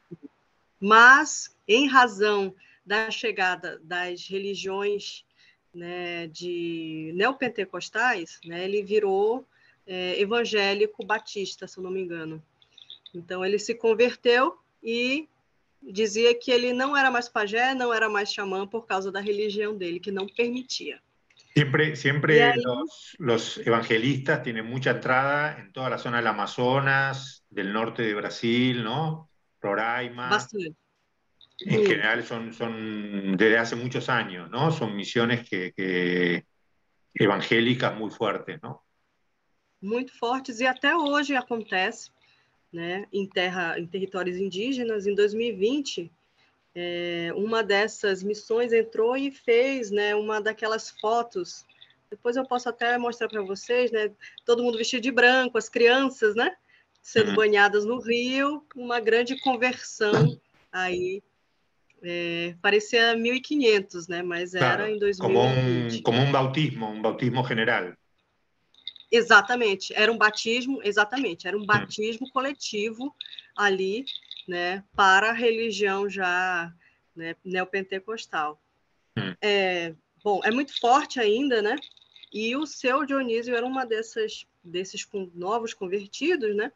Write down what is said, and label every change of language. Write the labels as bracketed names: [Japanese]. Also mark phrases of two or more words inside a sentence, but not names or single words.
[Portuguese] Mas, em razão da chegada das religiões, né, de neopentecostais, né, ele virou evangélico batista, se eu não me engano. Então, ele se converteu e dizia que ele não era mais pajé, não era mais xamã, por causa da religião dele, que não permitia. [Spanish] Siempre los evangelistas tienen mucha entrada en toda la zona del Amazonas, del norte de Brasil, ¿no? Roraima. Bastante. En general son desde hace muchos años, ¿no? Son misiones evangélicas muy fuertes, ¿no? [Portuguese] Muito fortes, e até hoje acontece, né, em territórios indígenas. Em 2020, uma dessas missões entrou e fez, né, uma daquelas fotos. Depois eu posso até mostrar para vocês, né, todo mundo vestido de branco, as crianças, né, sendo banhadas no rio, uma grande conversão Aí parecia 1500, né? Mas era Claro, em 2020. [Spanish] como un bautismo general. [Portuguese] Exatamente, era um batismo, exatamente, era um Mm, batismo coletivo ali, né, para a religião já, né, neopentecostal. mm. Bom, é muito forte ainda, né? E o seu Dionísio era uma desses novos convertidos, né?